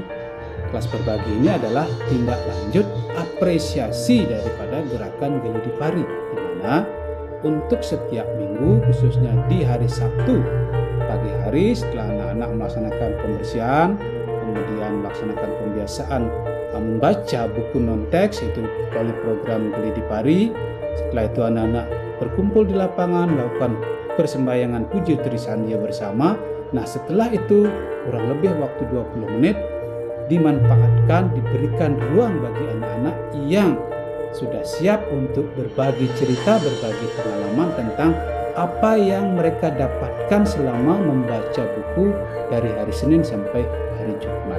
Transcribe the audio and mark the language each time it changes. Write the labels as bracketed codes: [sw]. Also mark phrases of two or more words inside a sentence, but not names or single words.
[id] Kelas berbagi ini adalah tindak lanjut apresiasi daripada gerakan Gelidi Pari, di mana untuk setiap minggu, khususnya di hari Sabtu pagi hari setelah anak-anak melaksanakan pembersihan, kemudian melaksanakan pembiasaan membaca buku non-teks, itu oleh program Gelidi Pari. Setelah itu anak-anak berkumpul di lapangan melakukan persembahyangan puji trisandia bersama. Nah, setelah itu kurang lebih waktu 20 menit dimanfaatkan, diberikan ruang bagi anak-anak yang sudah siap untuk berbagi cerita, berbagi pengalaman tentang apa yang mereka dapatkan selama membaca buku dari hari Senin sampai hari Jumat.